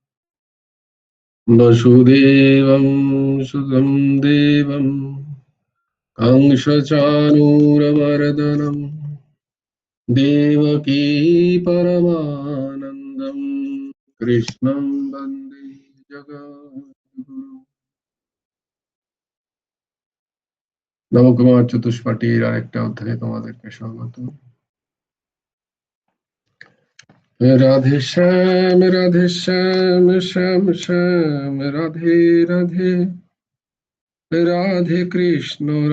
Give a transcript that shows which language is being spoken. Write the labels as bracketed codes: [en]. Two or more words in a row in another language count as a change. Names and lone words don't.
[sa] वसुदेवं सुतं देवं कंसचाणूरमर्दनं देवकी परमानन्दं कृष्णं वन्दे जगद्गुरुं। [bn] নবকুমার চতুষ্পাঠীর আরেকটা অধ্যায়ে তোমাদেরকে স্বাগত। রাধে শ্যাম শ্যাম শ্যাম রাধে রাধে রাধে কৃষ্ণ